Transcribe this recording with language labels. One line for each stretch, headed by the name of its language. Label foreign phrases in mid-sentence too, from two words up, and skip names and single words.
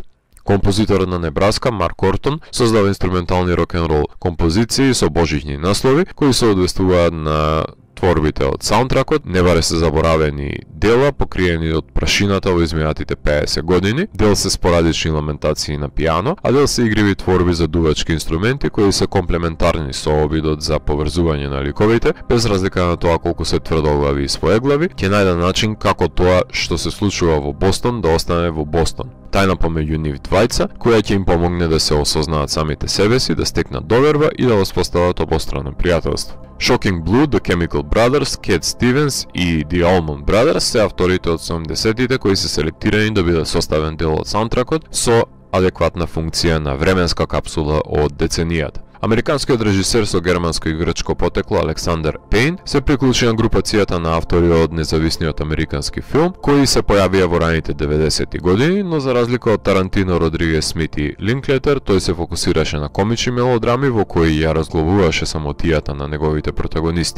Macedonian: Композиторот на Небраска, Марк Ортон, создава инструментални рок-н-рол композиции со божични наслови, кои се одвестуваат на творбите од саундтракот, не баре се заборавени дела, покриени од прашината во изминатите 50 години, дел се спорадични ламентации на пијано, а дел се игриви творби за дувачки инструменти кои се комплементарни со обидот за поврзување на ликовите, без разлика на тоа колку се тврдоглави и своеглави, ќе најде начин како тоа што се случува во Бостон да остане во Бостон. Тајна помеѓу нив двајца, која ќе им помогне да се осознаат самите себе си, да стекнат доверба и да воспостават обострано пријателство. Shocking Blue, The Chemical Brothers, Cat Stevens и The Allman Brothers се авторите од 70-тите кои се селектирани да бидат составен дел од саундтракот со адекватна функција на временска капсула од деценијата. Американскиот режисер со германско и грчко потекло Александер Пейн се приклучи на групацијата на автори од независниот американски филм, кои се појавија во раните 90-ти години, но за разлика од Тарантино, Родригес Смит и Линклетер, тој се фокусираше на комични мелодрами во кои ја разглавуваше самотијата на неговите протагонисти.